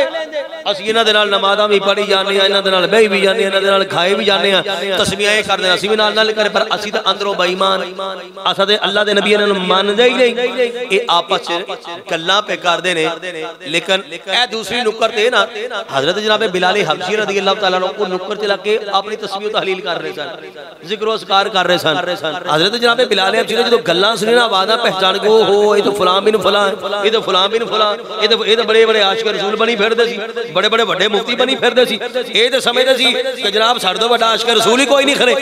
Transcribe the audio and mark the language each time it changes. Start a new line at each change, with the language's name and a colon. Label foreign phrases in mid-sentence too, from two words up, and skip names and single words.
Punjabi: اسیں انہاں دے نال نمازاں بھی پڑھی جانے، انہاں دے نال بہی بھی جانے، انہاں دے نال کھائے بھی جانے، تسبیحاں کردے اسیں بھی نال نال کرے، پر اسیں تاں اندروں بے ایمان، اساں تے اللہ دے نبی انہاں نوں مندے ہی نہیں. یہ آپس چ گلاں پے کردے نے۔ لیکن اے دوسری نکر تے نا حضرت جناب بلال حبشی
Arabic: رضي الله تعالى عنه
Punjabi: نکر چ لگ کے اپنی تسبیح تہلیل کر رہے سن، ذکر اذکار کر رہے سن. حضرت جناب بلال حبشی نے جو گلاں سنی نا آوازاں پہچان کے اوہو یہ تو فلاں بن فلاں، یہ تو فلاں بن فلاں، یہ تو بڑے بڑے عاشق رسول بنی پھردے سی، بڑے بڑے بڑے مفتی بنی پھردے سی. یہ تو سمجھدے سی کہ جناب ساڈے تو بڑا عاشق رسول ہی کوئی نہیں کھرے.